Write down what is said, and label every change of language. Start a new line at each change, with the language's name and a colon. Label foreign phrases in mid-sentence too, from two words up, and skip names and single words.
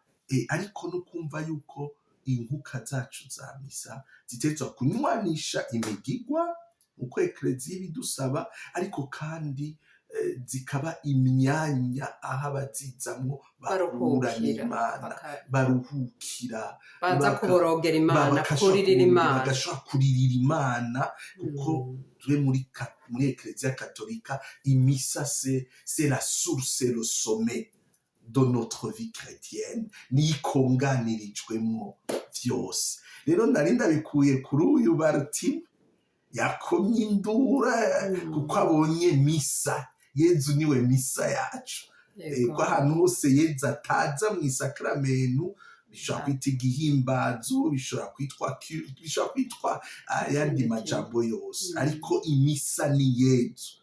Rundi: Ariko no kumva yuko inkuka zacu za misa zitegerezwa kunywanisha imigigwa uko Eklezia ibidusaba, ariko kandi zikaba imyanya aho abazizamwo bahura n'Imana, baruhukira, baza kuborogera Imana, kuririra Imana, bagashobora kuririra Imana, kuko turi muri Eklezia Katolika imisa
French: c'est la source, le sommet de notre vie chrétienne,
Rundi: nikonganirijwemo vyose. Rero nari ndabikuye kuri uyu Bartime yakomye indura kuko abonye misa. Yezu niwe misa yacu. Ko ahantu hose Yezu ataza mu isakramenu, bishobora kwita igihimbazo, bishobora kwitwa ayandi majambo yose, ariko imisa ni Yezu.